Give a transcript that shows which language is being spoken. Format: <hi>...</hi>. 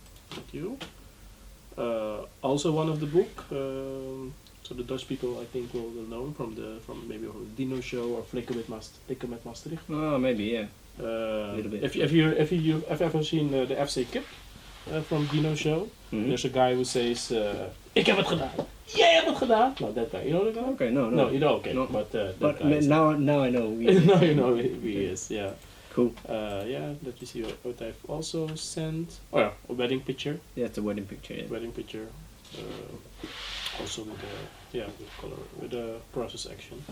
<en>thank you. Also one of the book. So the Dutch people, I think, will know from maybe from the Dino show or Flikken met Maastricht. Oh, maybe, yeah. Little bit. If you have ever seen the FC Kip from Dino show, Mhm. there's a guy who says,</en> <nl>"Ik heb het gedaan." Jij hebt het gedaan.</nl> <en>No, that guy. You know the guy? Okay, no. No, you know. Okay, No. but that But guy. Is now I know. now you know who he is. Yeah. Cool. Yeah. Let me see what I've also sent. Oh yeah, a wedding picture. That's the wedding picture. Yeah. Wedding picture. Also with with color, with a process action,</en>